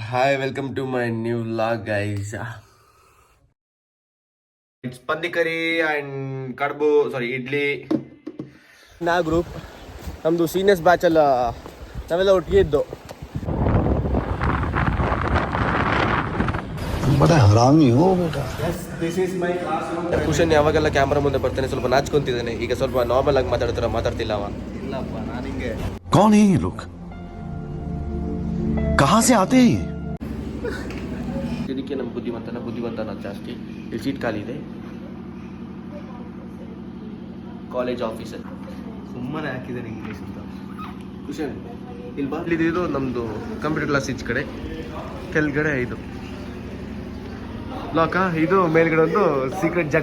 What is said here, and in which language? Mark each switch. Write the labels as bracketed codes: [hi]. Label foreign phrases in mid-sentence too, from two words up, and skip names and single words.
[en] Hi, welcome to my new vlog, guys. It's pandi curry and kadbu, sorry, idli. [kn] ನಾ ಗ್ರೂಪ್ ನಮ್ಮದು ಸೀನಿಯರ್ಸ್ ಬ್ಯಾಚಲ್ಲ ನಾವೆಲ್ಲ ಒಟ್ಟಿಗೆ ಇದ್ದು. [hi] बड़ा हरामी हो बेटा. [kn] ಕುಶನ್ ಯಾವಾಗೆಲ್ಲ ಕ್ಯಾಮ್ರಾ ಮುಂದೆ ಬರ್ತಾನೆ ಸ್ವಲ್ಪ ನಾಚ್ಕೊಂತಿದ್ದಾನೆ. ಈಗ ಸ್ವಲ್ಪ ನಾರ್ಮಲ್ ಆಗಿ ಮಾತಾಡ್ತಿಲ್ಲ ಅವ. ಇಲ್ಲಪ್ಪ ನಾನು ಹಿಂಗೆ. [hi] कौन है ये लोग? कहाँ से आते हैं? [kn] ಇದಕ್ಕೆ ನಮ್ಮ ಬುದ್ಧಿವಂತ ಅನ್ನೋದು ಜಾಸ್ತಿ. ಇಲ್ಲಿ ಸೀಟ್ ಖಾಲಿ ಇದೆ. [en] College officer [kn] ಸುಮ್ಮನೆ ಹಾಕಿದ್ದೇನೆ ಇಂಗ್ಲೀಷ್ ಅಂತ. ಕುಶನ್ ಇಲ್ಲಿ ಬಾ. ಇದು ನಮ್ಮದು ಕಂಪ್ಯೂಟರ್ ಕ್ಲಾಸ್ ಈಚೆ ಕಡೆ, ಕೆಳಗಡೆ ಇದು ಲಾಕ, ಇದು ಮೇಲ್ಗಡೆ ಒಂದು ಸೀಕ್ರೆಟ್ ಜಾಗ.